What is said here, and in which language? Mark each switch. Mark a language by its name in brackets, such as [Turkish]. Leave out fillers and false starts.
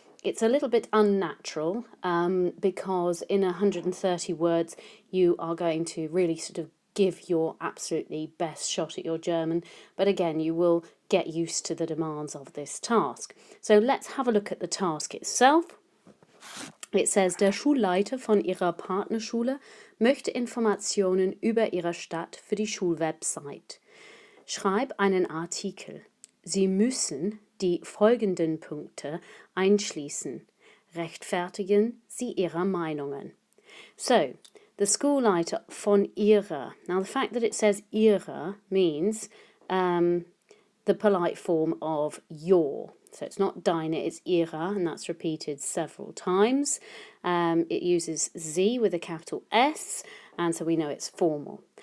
[English] It's a little bit unnatural because in 130 words you are going to really sort of give your absolutely best shot at your German, but again you will get used to the demands of this task. So let's have a look at the task itself. It says, [German] der Schulleiter von Ihrer Partnerschule möchte Informationen über Ihre Stadt für die Schulwebsite. Schreib einen Artikel. Sie müssen die folgenden Punkte einschließen. Rechtfertigen Sie Ihre Meinungen. [English] So, the [German] Schulleiter von Ihrer. [English] Now, the fact that it says Ihre means the polite form of your. So it's not deine, it's ihre, and that's repeated several times. It uses sie with a capital S, and so we know it's formal.